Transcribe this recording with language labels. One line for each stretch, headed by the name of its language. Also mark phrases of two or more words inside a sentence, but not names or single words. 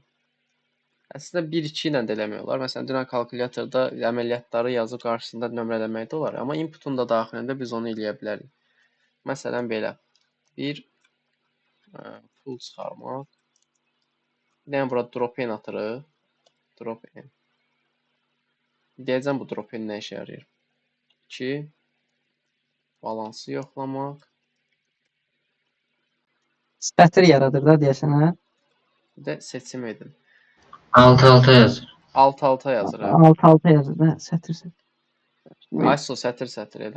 Azerbaijani: Əslində 1-2 ilə də eləmək olar. Məsələn, dünən kalkulyatorda əməliyyatları yazıb qarşısında nömrələmək də olar. Amma inputun da daxilində biz onu eləyə bilərik. Məsələn, belə. Bir pul çıxarmaq. Bir dənə burada
English: drop in
Azerbaijani: atırıq.
English: Drop in.
Azerbaijani: Deyəcəm bu
English: drop in
Azerbaijani: nə işə yarayır. 2. Balansı yoxlamaq. Sətir yaradır da deyəsən, hə? Bir də seçim edin. 6-6 yazır. Alt-alta yazır. Hə? 6-6 yazır da, sətir. ISO sətir elə.